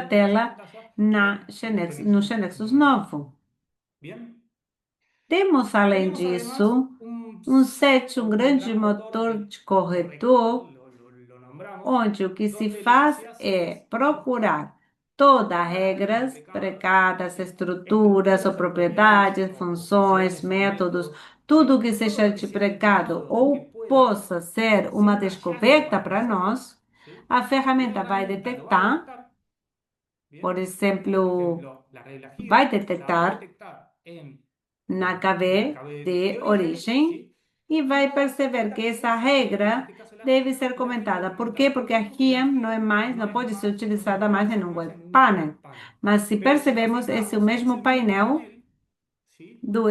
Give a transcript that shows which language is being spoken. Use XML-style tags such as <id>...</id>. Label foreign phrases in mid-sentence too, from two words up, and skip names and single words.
<es>correspondiente de esa</es> <pt>tela</pt> <es>pantalla no Genexus Genexus 9.</es> <pt>novo.</pt> <es>Bien,</es> <pt>Temos, além</pt> <es>tenemos además</es> <pt>disso, um set, um</pt> <es>un</es> <pt>grande</pt> <es>gran motor</es> <pt>motor de</pt> <es>de corrector,</es> <pt>corretor,</pt> <es>lo nombramos,</es> <pt>onde o que se</pt> <es>donde lo que</es> <pt>faz</pt> <es>se hace</es> <pt>é</pt> <es>es buscar</es> <pt>procurar todas as</pt> <es>todas las reglas</es> <pt>regras precadas,</pt> <es>¿sí?</es> <pt>estruturas ou</pt> <es>Estructuras o propiedades</es> <pt>propriedades, o funções,</pt> <es>funciones o</es> <pt>métodos,</pt> <es>métodos,</es> <pt>tudo</pt> <es>¿sí?</es> <pt>que</pt> <es>Todo lo</es> <pt>seja</pt> <es>que</es> <pt>de</pt> <es>sea</es> <pt>precado</pt> <es>precado o que</es> <pt>ou</pt> <es>pueda</es> <pt>possa ser</pt> <es>ser</es> <pt>uma</pt> <es>un hallazgo</es> <pt>descoberta para</pt> <es>para nosotros,</es> <pt>nós,</pt> <es>¿sí?</es> <pt>a</pt> <es>La</es> <pt>ferramenta vai</pt> <es>herramienta lo va a</es> <pt>detectar,</pt> <es>detectar,</es> <pt>por</pt> <es>¿bien? Por</es> <pt>exemplo,</pt> <es>ejemplo, la regla</es> <pt>vai</pt> <es>GIRE la va a</es> <pt>detectar</pt> <es>detectar</es> <pt>na</pt> <es>la</es> <pt>KV</pt> <es>KB</es> <pt>de</pt> <es>de origen,</es> <pt>origem</pt> <es>¿sí?</es> <pt>e</pt> <es>Y</es> <pt>vai</pt> <es>va a</es> <pt>perceber que</pt> <es>detectar que</es> <pt>essa</pt> <es>esa regla, en</es> <pt>regra</pt> <es>este caso</es> <pt>deve ser</pt> <es>la GIRE</es> <pt>comentada. Por</pt> <es>comentada.</es> <pt>quê?</pt> <es>¿Por</es> <pt>Porque a</pt> <es>qué? Porque la</es> <pt>RIAM não é</pt> <es>GIRE</es> <pt>mais,</pt> <es>no</es> <pt>não</pt> <es>es</es> <pt>pode ser</pt> <es>más, no se</es> <pt>utilizada</pt> <es>puede</es> <pt>mais em</pt> <es>utilizar</es> <pt>um</pt> <es>más</es> <pt>web</pt> <es>en un</es> <pt>panel.</pt> <es>web panel.</es> <pt>Mas se</pt> <es>Pero si nos</es> <pt>percebemos esse o</pt> <es>fijamos, es</es> <pt>mesmo</pt> <es>el mismo</es> <pt>painel</pt> <es>panel, ¿sí?</es>